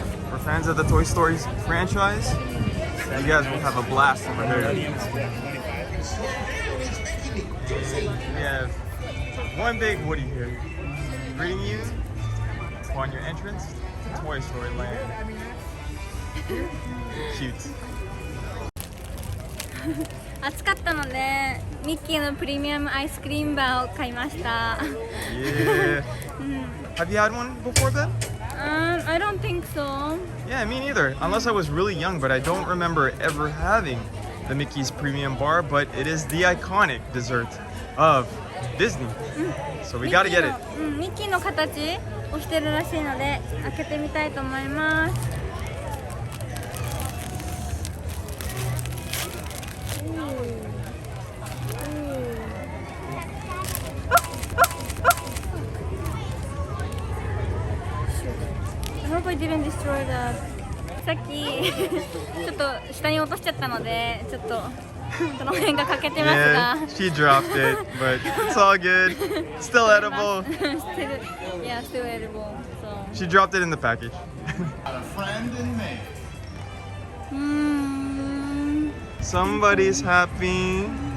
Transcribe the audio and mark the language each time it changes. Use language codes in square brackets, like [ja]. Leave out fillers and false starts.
[en] For fans of the Toy Story franchise, you guys will have a blast over here. We have one big Woody here, greeting you upon your entrance to Toy Story Land. Cute. [ja] 暑かったのでミッキーのプレミアムアイスクリームバーを買いました。 [en] Yeah. Have you had one before then? I don't think so. Yeah, me neither. Unless I was really young, but I don't remember ever having the Mickey's Premium Bar, but it is the iconic dessert of Disney. So we gotta get it. [ja] ミッキーの形をしてるらしいので開けてみたいと思います。 [en] I hope I didn't destroy that. [ja] さっきちょっと下に落としちゃったのでちょっとこの辺が欠けてますが [en] Yeah, she dropped it, but it's all good. Still edible. Yeah, still edible. So. She dropped it in the package. A friend in me. Somebody's happy.